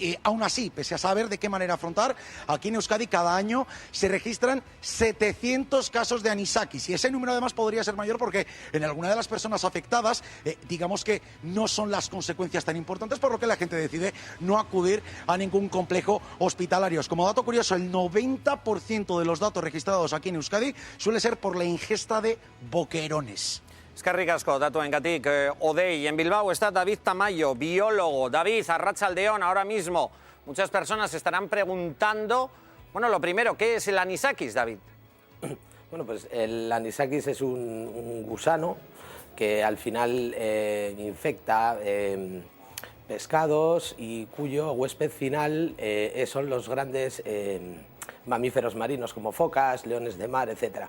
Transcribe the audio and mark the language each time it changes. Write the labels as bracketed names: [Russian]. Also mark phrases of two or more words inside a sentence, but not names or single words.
[Spanish] Aún así, pese a saber de qué manera afrontar, aquí en Euskadi cada año se registran 700 casos de anisakis y ese número además podría ser mayor porque en alguna de las personas afectadas, digamos que no son las consecuencias tan importantes, por lo que la gente decide no acudir a ningún complejo hospitalario. Como dato curioso, el 90% de los datos registrados aquí en Euskadi suele ser por la ingesta de boquerones. [Basque] Eskerrik asko, datuengatik. Odei, [Spanish] en Bilbao está David Tamayo, biólogo. David, Arratsaldeon, ahora mismo muchas personas se estarán preguntando, bueno, lo primero, ¿qué es el anisakis, David? Bueno, pues el anisakis es un gusano que al final infecta pescados y cuyo huésped final son los grandes mamíferos marinos como focas, leones de mar, etcétera.